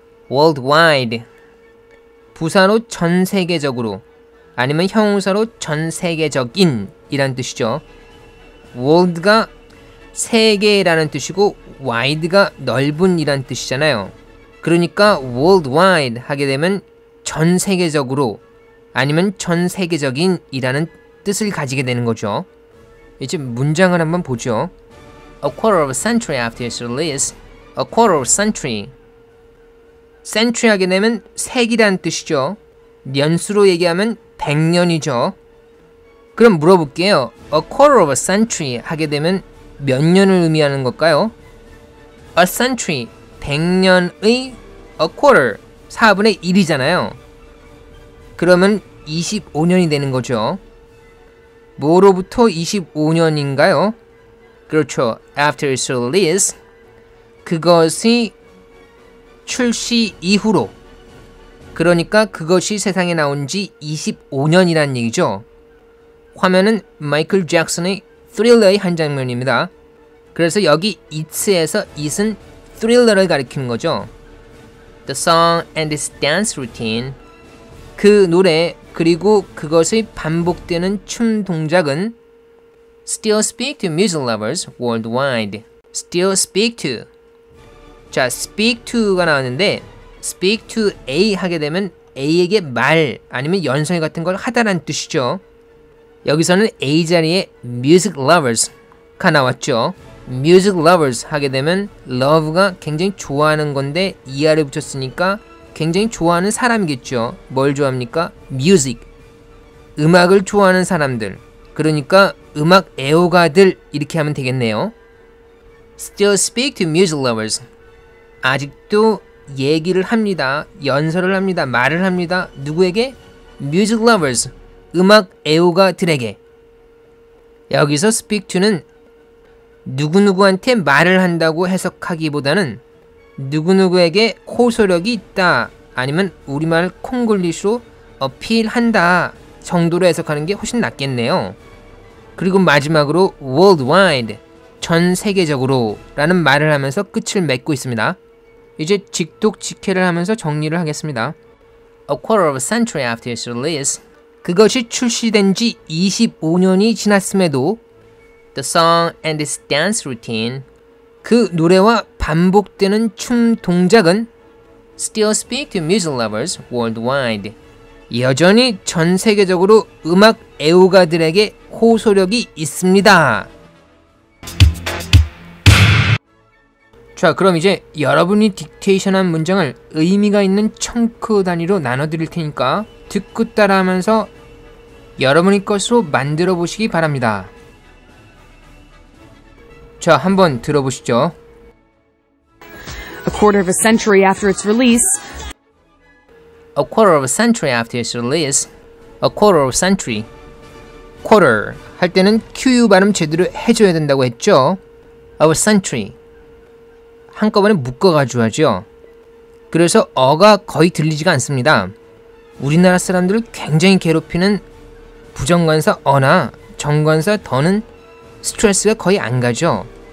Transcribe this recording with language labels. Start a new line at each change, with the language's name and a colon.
Korean: worldwide, 부사로 전 세계적으로 아니면 형용사로 전 세계적인 이란 뜻이죠. world가 세계라는 뜻이고 wide가 넓은 이란 뜻이잖아요. 그러니까 worldwide 하게 되면 전 세계적으로 아니면 전 세계적인 이라는 뜻을 가지게 되는 거죠. 이제 문장을 한번 보죠.
English: A quarter of a century after its release, A quarter of a century.
Korean: century 하게 되면 세기란 뜻이죠. 년수로 얘기하면 100년이죠. 그럼 물어볼게요.
English: A quarter of a century
Korean: 하게 되면 몇 년을 의미하는 걸까요?
English: A century,
Korean: 100년의
English: a quarter,
Korean: 4분의 1이잖아요. 그러면 25년이 되는 거죠. 뭐로부터 25년인가요? 그렇죠.
English: After its release,
Korean: 그것이 출시 이후로. 그러니까 그것이 세상에 나온 지 25년이란 얘기죠. 화면은 마이클 잭슨의 Thriller의 한 장면입니다. 그래서 여기 It's에서 It은 Thriller를 가리키는 거죠.
English: The song and its dance routine.
Korean: 그 노래 그리고 그것의 반복되는 춤 동작은
English: Still speak to music lovers worldwide. Still speak to.
Korean: 자, speak to가 나왔는데 speak to A 하게 되면 A에게 말 아니면 연설 같은 걸 하다라는 뜻이죠. 여기서는 A 자리에 music lovers가 나왔죠. music lovers 하게 되면 love가 굉장히 좋아하는 건데 ER을 붙였으니까 굉장히 좋아하는 사람이겠죠. 뭘 좋아합니까? music. 음악을 좋아하는 사람들. 그러니까 음악 애호가들 이렇게 하면 되겠네요.
English: Still speak to music lovers.
Korean: 아직도 얘기를 합니다. 연설을 합니다. 말을 합니다. 누구에게? music lovers. 음악 애호가들에게. 여기서 speak to는 누구누구한테 말을 한다고 해석하기보다는 누구누구에게 호소력이 있다 아니면 우리말 콩글리시로 어필한다 정도로 해석하는 게 훨씬 낫겠네요. 그리고 마지막으로 worldwide, 전 세계적으로 라는 말을 하면서 끝을 맺고 있습니다. 이제 직독직해를 하면서 정리를 하겠습니다.
English: A quarter of a century after its release.
Korean: 그것이 출시된 지 25년이 지났음에도
English: The song and its dance routine.
Korean: 그 노래와 반복되는 춤 동작은
English: Still speak to music lovers worldwide.
Korean: 여전히 전 세계적으로 음악 애호가들에게 호소력이 있습니다. 자, 그럼 이제 여러분이 딕테이션한 문장을 의미가 있는 청크 단위로 나눠드릴 테니까 듣고 따라하면서 여러분의 것으로 만들어 보시기 바랍니다. 자, 한번 들어보시죠.
English: A quarter of a century after its release, A quarter of a century after its release. A quarter of a century.
Korean: quarter 할 때는 QU 발음 제대로 해줘야 된다고 했죠.
English: Of a century.
Korean: 한꺼번에 묶어가지고 하죠. 그래서 어가 거의 들리지가 않습니다. 우리나라 사람들을 굉장히 괴롭히는 부정관사 어나 정관사 더는 스트레스가 거의 안 가죠.